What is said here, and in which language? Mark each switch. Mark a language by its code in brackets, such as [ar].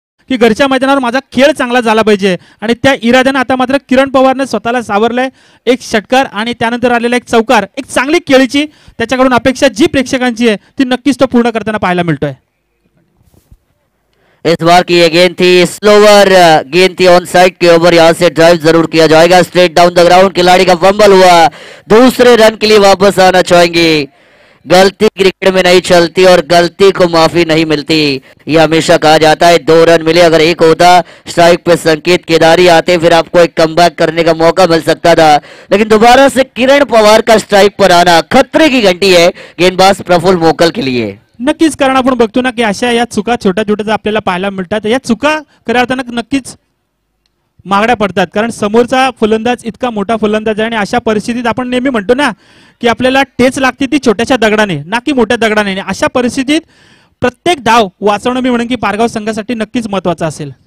[mr] की घरच्या मैदानावर माझा खेळ चांगला झाला पाहिजे आणि त्या इराद्याने आता मात्र किरण पवारने स्वतःला सावरलंय. एक षटकार आणि त्यानंतर आलेला एक चौकार, एक चांगली खेळीची त्याच्याकडून अपेक्षा जी प्रेक्षकांची आहे ती नक्कीच तो पूर्ण करताना पाहायला मिळतोय. [hi] इस बार की ये गेंद थी, स्लोवर गेंद थी ऑन साइड के ऊपर. यहां से ड्राइव जरूर किया जाएगा. [en] Straight down the ground. [hi] खिलाड़ी का फंबल हुआ. दूसरे रन के लिए वापस आना चाहेंगे. गलती क्रिकेट में नहीं चलती और गलती को माफी नहीं मिलती, ये हमेशा कहा जाता है. 2 रन मिले, अगर एक होता स्ट्राइक पे संकेत केदारी आते, फिर आपको एक कमबैक करने का मौका मिल सकता था. लेकिन दोबारा से किरण पवार का स्ट्राइक पर आना खतरे की घंटी है गेंदबाज प्रफुल्ल मोकल के लिए. [mr] नक्कीच, कारण आपण बघतो ना की अशा या चुका छोट्या छोट्या आपल्याला पाहायला मिळतात. या चुका खऱ्या अर्थानं नक्कीच मागण्या पडतात, कारण समोरचा फलंदाज इतका मोठा फलंदाज आहे आणि अशा परिस्थितीत आपण नेहमी म्हणतो ना की आपल्याला टेच लागते ती छोट्याशा दगडाने, ना की मोठ्या दगडाने. अशा परिस्थितीत प्रत्येक धाव वाचवणं मी म्हणेन की पारगाव संघासाठी नक्कीच महत्वाचं असेल.